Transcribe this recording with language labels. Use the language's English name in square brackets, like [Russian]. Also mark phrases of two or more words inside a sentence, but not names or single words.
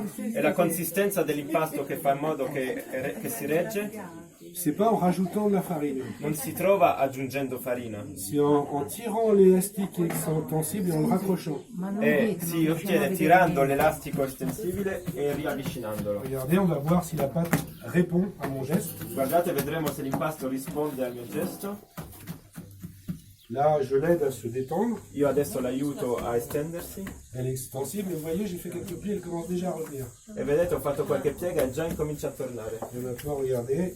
[Italian] È la consistenza dell'impasto che fa in modo che si regge, [French] c'est pas en rajoutant de la farine. [Italian] non si trova aggiungendo farina. [French] C'est en tirant l'élastique extensibile et en le raccrochant. [Italian] E si ottiene tirando l'elastico estensibile e riavvicinandolo. [French] Regardez, on va voir si la pâte répond à mon geste. [Italian] Guardate, vedremo se l'impasto risponde al mio gesto. [French] Là, je l'aide à se détendre. [Italian] Io adesso l'aiuto a estendersi [French] Elle est extensible, mais vous voyez, j'ai fait quelques plis, elle commence déjà à revenir. [Italian] e vedete ho fatto qualche piega e già incomincia a tornare. [French] Et maintenant, regardez,